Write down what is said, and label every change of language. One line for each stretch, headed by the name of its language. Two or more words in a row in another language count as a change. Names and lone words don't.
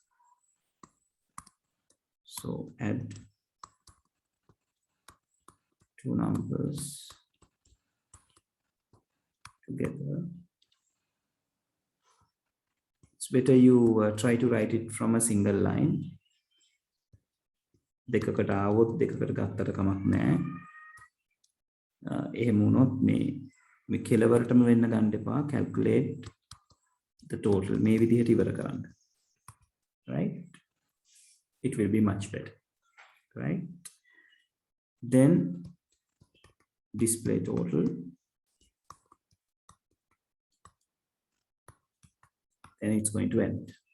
English: So add two numbers together. It's better you try to write it from a single line.
Sinhala: දෙකකට ආවොත් දෙකකට ගත්තට කමක් නැහැ. එහෙම වුණොත් මේ කෙලවරටම වෙන්න ගන්න එපා.
English: Calculate the total.
Sinhala: මේ විදිහට ඉවර කරන්න.
English: Right? It will be much better. Right? Then display total. And it's going to end.